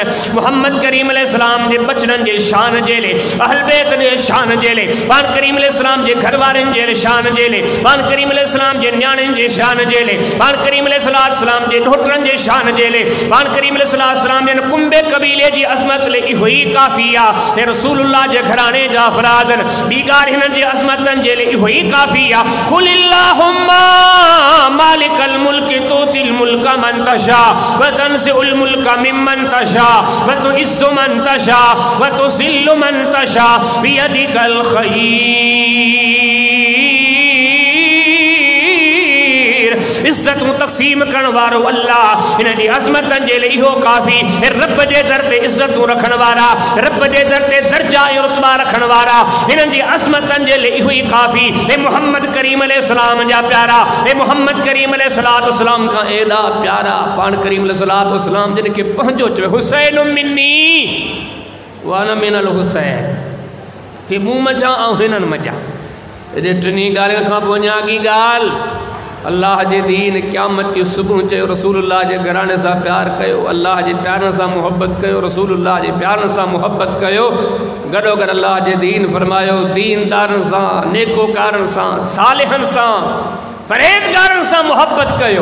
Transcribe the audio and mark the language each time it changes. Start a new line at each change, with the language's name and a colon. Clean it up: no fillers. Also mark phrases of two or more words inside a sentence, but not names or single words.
Sindhi: मोहम्मद करीम अलैहिस्सलाम जे बचड़नि जे शान जे ले, अहल बैत जे शान जे ले, पान करीम अलैहिस्सलाम जे घर वारनि जे शान जे ले, पान करीम अलैहिस्सलाम जे न्याणियुनि जे शान जे ले, पान करीम अलैहिस्सलाम जे ढोटरनि जे शान जे ले, पान करीम अलैहिस्सलाम जे कुंबे कबीले जी अज़मत ले इहो ई काफ़ी आहे। हे रसूलुल्लाह जे घराणे जा अफ़रादन, ॿी ॻाल्हि हिननि जे अज़मतनि जे लिए इहो ई काफ़ी आहे।
Arabic: قل اللهم مالك الملك تؤتي الملك من تشاء وتنزع الملك ممن تشاء وتعز من تشاء وتذل من تشاء بيدك الخير.
Sindhi: इज्जतूं तक़सीम करण वारो अल्लाह, हिन जी अज़मतनि जे लिए इहो काफ़ी। रब जे दर ते इज्जतूं रखण वारा, रब जे दर ते दर्जा ऐं रुतबा रखण वारा, हिननि जी अज़मतनि जे लिए इहो ई काफ़ी। हे मोहम्मद करीम अलैहिस्सलाम जा प्यारा, हे मोहम्मद करीम अलैहिस्सलाम खां एॾा प्यारा पाण करीम अलैहिस्सलाम जिन खे पंहिंजो चयो,
Arabic: حسين مني وأنا من الحسين,
Sindhi: हे मूं मज़ा ऐं हिननि मज़ा। हेॾे टिनी ॻाल्हियुनि खां पोइ अञा की ॻाल्हि, अल्लाह जे दीन क़यामत की सुबुह चयो रसूलुल्लाह जे घराणे सां प्यार कयो, अल्लाह जे प्यारनि सां मुहब्बत कयो, रसूलुल्लाह जे प्यारनि सां मुहब्बत कयो। गॾोगॾु अल्लाह जे दीन फरमायो दीनदारनि सां, नेकोकारनि सां, सालिहनि सां, परहेज़गारनि सां मुहब्बत कयो।